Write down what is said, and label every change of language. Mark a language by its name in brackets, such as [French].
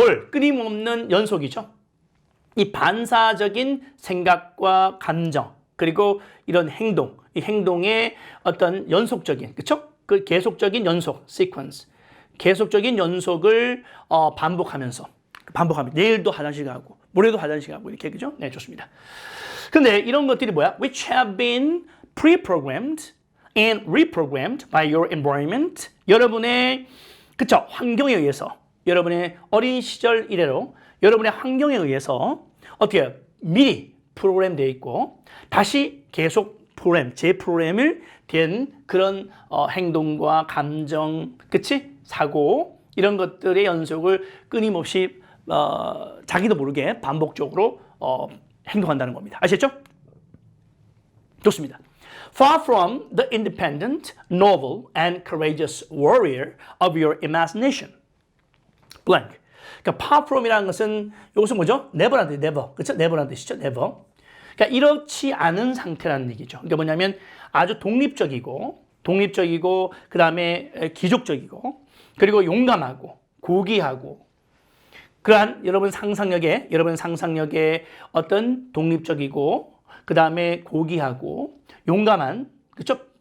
[Korean] 끊임없는 연속이죠. 이 반사적인 생각과 감정, 그리고 이런 이 행동의 어떤 연속적인, 그쵸? 그 계속적인 연속, sequence. 계속적인 연속을 반복하면서 내일도 화장실 가고 모레도 화장실 가고 이렇게 그죠? 네, 좋습니다. 근데 이런 것들이 뭐야? [English] Which have been pre-programmed and reprogrammed by your environment. [Korean] 여러분의 그쵸? 환경에 의해서 여러분의 어린 시절 이래로 여러분의 환경에 의해서 어떻게 해요? 미리 프로그램되어 있고 다시 계속 재프로그램을 된 그런 행동과 감정, 그치? 사고 이런 것들의 연속을 끊임없이 자기도 모르게 반복적으로 행동한다는 겁니다. 아시겠죠? 좋습니다. [English] Far from the independent, noble, and courageous warrior of your imagination. blank. [Korean] 그러니까 far from이라는 것은 이것은 뭐죠? never란 뜻, never. 그렇죠? never란 뜻이죠. never. 그러니까 이렇지 않은 상태라는 얘기죠. 그러니까 뭐냐면 아주 독립적이고 그 다음에 기족적이고 그리고 용감하고 고귀하고 그러한 여러분 상상력에 어떤 독립적이고 그 다음에 고귀하고 용감한 그렇죠?